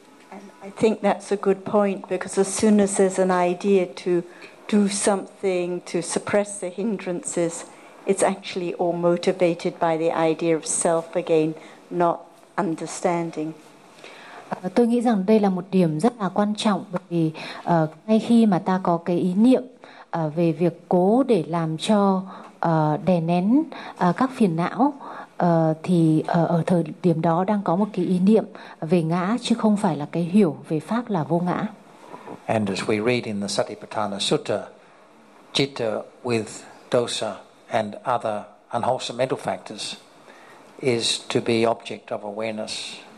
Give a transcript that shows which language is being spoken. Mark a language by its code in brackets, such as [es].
[en] And I think that's a good point, because as soon as there's an idea to do something to suppress the hindrances, it's actually all motivated by the idea of self again, not understanding. [vi] Tôi nghĩ rằng đây là một điểm rất là quan trọng, bởi vì ngay khi mà ta có cái ý niệm về việc cố để làm cho đè nén các phiền não, thì ở thời điểm đó đang có một cái ý niệm về ngã, chứ không phải là cái hiểu về pháp là vô ngã. [en] And as we read in the Satipatthana Sutta, citta with dosa and other unwholesome mental factors is to be object of awareness.